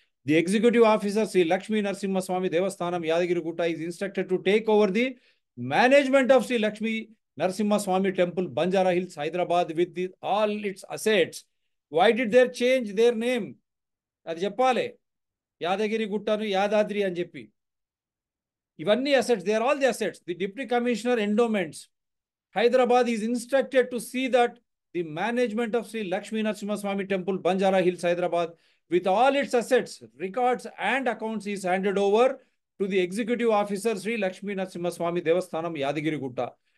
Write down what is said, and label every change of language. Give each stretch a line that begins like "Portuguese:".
English: The Executive Officer Sri Lakshmi Narasimha Swami Devasthanam, Yadagiri Gutta is instructed to take over the management of Sri Lakshmi Narasimha Swami Temple, Banjara Hills, Hyderabad with all its assets. Why did they change their name?
Telugu: అది చెప్పాలి. యాదగిరి గుట్టను యాదాద్రి అని చెప్పి, ఇవన్నీ assets,
English: They are all the assets. The deputy commissioner endowments Hyderabad is instructed to see that the management of Shri Lakshmi Narasimhaswamy temple Banjara Hills Hyderabad with all its assets, records and accounts is handed over to the executive officer Sri Lakshmi Narasimha Swami Devasthanam Yadagiri Gutta.